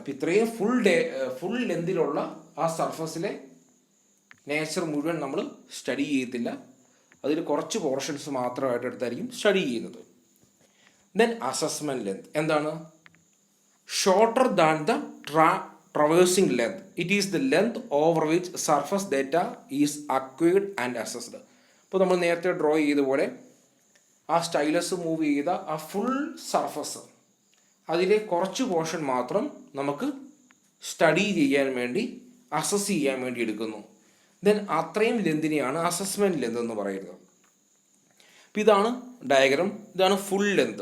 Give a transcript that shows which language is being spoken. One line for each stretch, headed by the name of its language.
Malayalam: അപ്പോൾ ഇത്രയും ഫുൾ ലെന്തിലുള്ള ആ സർഫസിലെ നേച്ചർ മുഴുവൻ നമ്മൾ സ്റ്റഡി ചെയ്യത്തില്ല. അതിൽ കുറച്ച് പോർഷൻസ് മാത്രമായിട്ട് എടുത്തായിരിക്കും സ്റ്റഡി ചെയ്യുന്നത്.
English: Then assessment length.
Malayalam: എന്താണ്?
English: Shorter than the traversing length. It is the length over which surface data is acquired and assessed.
Malayalam: അപ്പോൾ നമ്മൾ നേരത്തെ ഡ്രോ ചെയ്ത പോലെ ആ സ്റ്റൈലസ് മൂവ് ചെയ്ത ആ ഫുൾ സർഫസ് അതിലെ കുറച്ച് പോർഷൻ മാത്രം നമുക്ക് സ്റ്റഡി ചെയ്യാൻ വേണ്ടി, അസസ് ചെയ്യാൻ വേണ്ടി എടുക്കുന്നു. ദെൻ അത്രയും ലെന്തിനെയാണ് അസസ്മെൻറ്റ് ലെന്ത് എന്ന് പറയുന്നത്. അപ്പോൾ ഇതാണ് ഡയഗ്രാം, ഇതാണ് ഫുൾ ലെന്ത്.